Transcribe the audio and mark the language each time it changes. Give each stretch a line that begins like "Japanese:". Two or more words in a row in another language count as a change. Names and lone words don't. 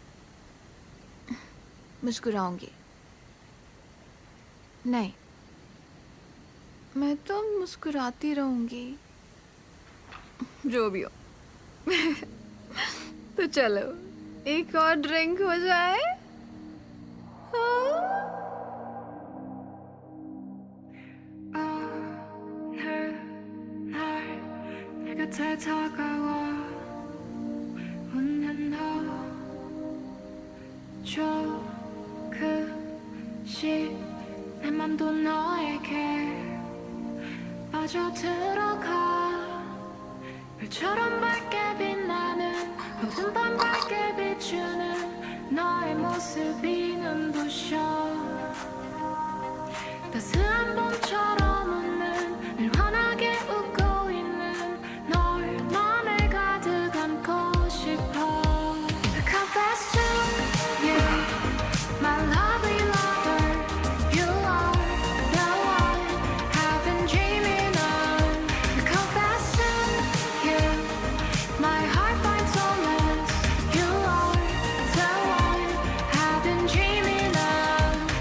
Hindi: मुस्कुराऊंगी नहीं, मैं तो मुस्कुराती रहूंगी जो भी हो। तो चलो एक और ड्रिंक हो जाए।
Korean: 곁에 다가와 웃는 너 조금씩 내 맘도 너에게 빠져들어가 별처럼 밝게 빛나는 모든 밤 밝게 비추는 너의 모습이 눈부셔 따스한 봄처럼 웃는 늘 환하게 웃고
English: confess to you, my lovely lover, you are the one I've been dreaming of. Confess to you, my heart finds solace. You are the one I've been dreaming of.